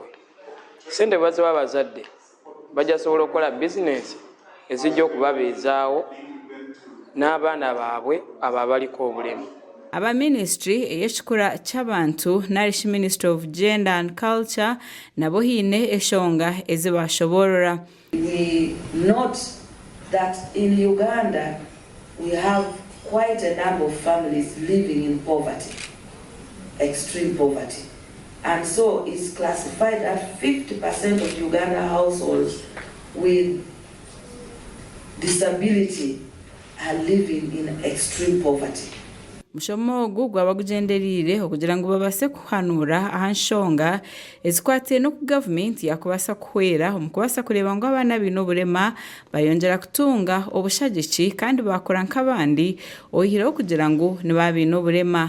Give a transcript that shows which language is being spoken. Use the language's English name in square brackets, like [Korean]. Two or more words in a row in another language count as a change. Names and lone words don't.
[Ganda] Sente bwe bazadde bajja sobola okukola bizinesi ezijja okubabeezaawo n'abaana baabwe abo abaliko obulemu. [Nyankole] Aba ministry eyekikora cy'abantu Narish Ministry of Gender and Culture nabo hine eshonga ezibashoborora. [English] We note that in Uganda we have quite a number of families living in poverty, extreme poverty. And so it's classified that 50% of Uganda households with disability are living in extreme poverty. [Nyankole] mushomo ogu gwaba gugenderire okugira ngu babase kuhanura ahanshonga ezikwatiye no ku gavumenti yakubasa kuhwera omu kubasa kureba ngu abaana baine oburema bayongera kutunga obushagiki kandi bakora nk'abandi oyihireho kugira ngu niba baine oburema.